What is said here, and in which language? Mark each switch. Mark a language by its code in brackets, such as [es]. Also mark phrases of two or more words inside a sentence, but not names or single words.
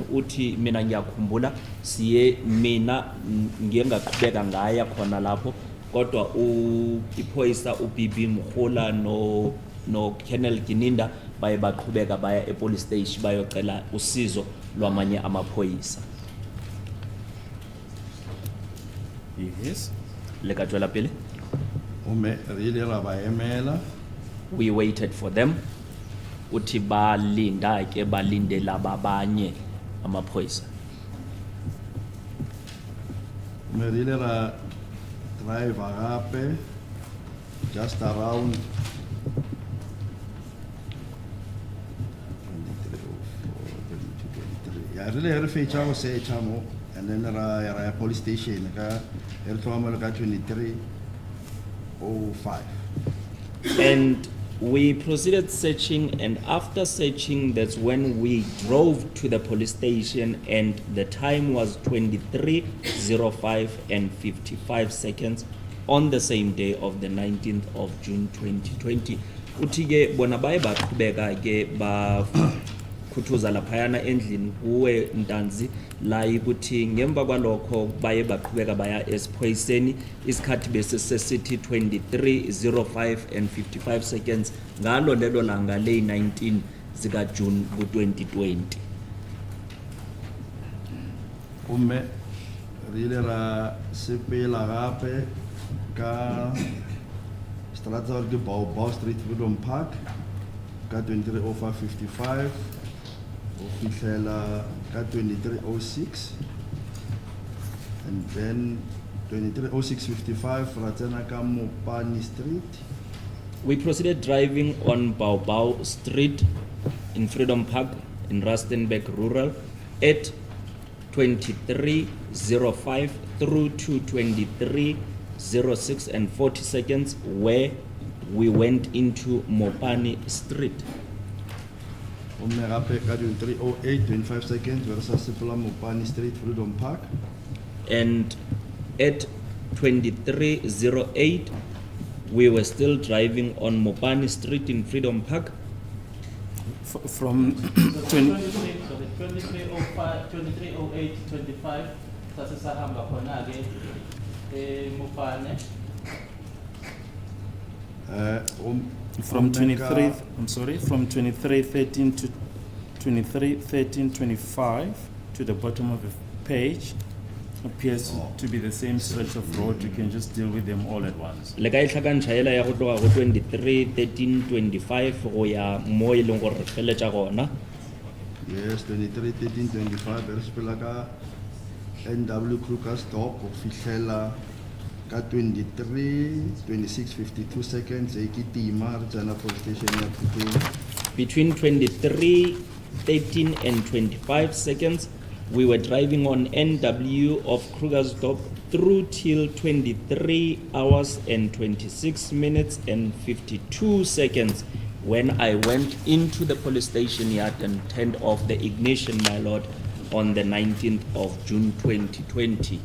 [zu] Uthi mina ngiyakhumbula siye mina ngiye ngaqhubeka ngaya khona lapho kodwa iphoyisa uBB Mukhola no Colonel Gininda baye baqhubeka baya epolice station bayocela usizo lwamanye amaphoyisa. [en] Yes. [tn] Le ka tswela pele. Gomme re ile ra ba emela. [en] We waited for them. [zu] Uthi balinda ke balindela babanye amaphoyisa. [tn] Gomme re ile ra drive gape [en] just around [tn] 23. [en] Yeah, really [tn] re fetša go searcha mo [en] and then [tn] ra ya [en] police station [tn] ka re tlhoma ka 23:05. [en] And we proceeded searching, and after searching, that's when we drove to the police station, and the time was 23:05 and 55 seconds on the same day of the 19th of June 2020. [zu] Uthi-ke bona baye baqhubeka ke ba khuthuza laphayana endlini kuwe Ntanzi la ukuthi ngemva kwalokho baye baqhubeka baya esiphoyiseni isikhathi bese sesithi 23:05 [en] and 55 seconds [zu] ngalo lelo langa le 19 zika June ku 2020. [tn] Gomme re ile ra sepela gape ka strata ke Bao Street Freedom Park ka 23:05:55 o fihlela ka 23:06 [en] and then [tn] 23:06:55 ra tsena ka Mopani Street. We proceeded driving on Bao Street in Freedom Park in Rustenburg Rural at 23:05 through to 23:06 and 40 seconds, where we went into Mopani Street. Gomme gape ka 23:08:25 seconds re sa sepela Mopani Street Freedom Park. [en] And at 23:08, we were still driving on Mopani Street in Freedom Park. From 20, [zu] 23:05, 23:08:25 sase sahamba khona ke Mopane. [en] from 23, I'm sorry, from 23:13 to 23:13:25 to the bottom of the page appears to be the same stretch of road. You can just deal with them all at once. [tn] Le ka itlhakantshaela ya go tloga go 23:13:25 go ya mo e leng gore re feletša gona. Yes, 23:13:25 re sepela ka NW Kruger stop go fihlela ka 23:26:52 seconds e ke tima re tsena [en] police station [tn] ya Pretoria. [en] Between 23:13 and 25 seconds, We were driving on NW of Krugersdorp through till 23 hours and 26 minutes and 52 seconds when I went into the police station yard and turned off the ignition, my lord, on the 19th of June 2020.